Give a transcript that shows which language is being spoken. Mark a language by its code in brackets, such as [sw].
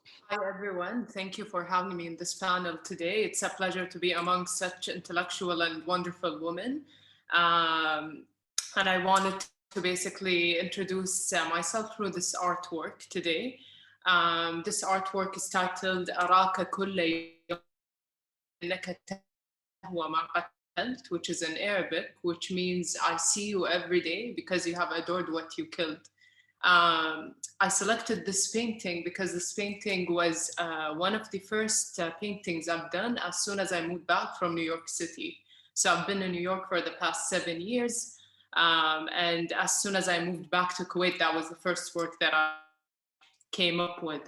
[en] Hi everyone, thank you for having me in this panel today. It's a pleasure to be among such intellectual and wonderful women. And I wanted to basically introduce myself through this artwork today. This artwork is titled [ar] أراك كل يوم إنك تهوى ما قتلت, [en] which is in Arabic, which means I see you every day because you have adored what you killed. I selected this painting because this painting was one of the first paintings I've done as soon as I moved back from New York City. So I've been in New York for the past 7 years. And as soon as I moved back to Kuwait, that was the first work that I came up with.